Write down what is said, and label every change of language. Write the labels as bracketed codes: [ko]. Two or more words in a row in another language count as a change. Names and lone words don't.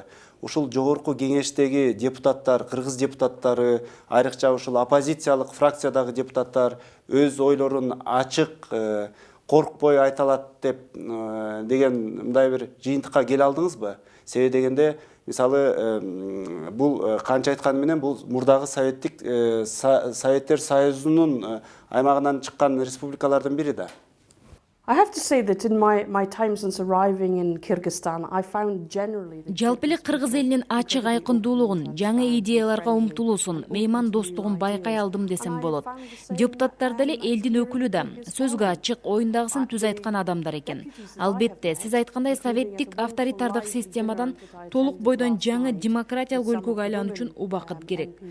[ky] Ушул жогорку кеңештеги депутаттар, кыргыз депутаттары, айрыкча ушул оппозициялык фракциядагы депутаттар өз ойлорун ачык, коркпой айта алат деген мындай бир жыйынтыкка келе алдыңызбы? Себеби дегенде, мисалы, бул канча айтканы менен бул мурдагы Советтер Союзунун аймагынан чыккан республикалардын бири да. [en] I have to say that in my time since arriving in Kyrgyzstan, I found generally... [ky] Жалпы эле Кыргыз элинин ачык айкындуулугун, жаңы идеяларга умтулуусун, мейман достугун байкай алдым десем болот. Депутаттар деле элдин өкүлү да, сөзгө ачык, оюндагысын түз айткан адамдар экен. Албетте, сиз айткандай советтик авторитардык системадан толук бойдон жаңы демократиялык өлкөгө айлануу үчүн убакыт керек.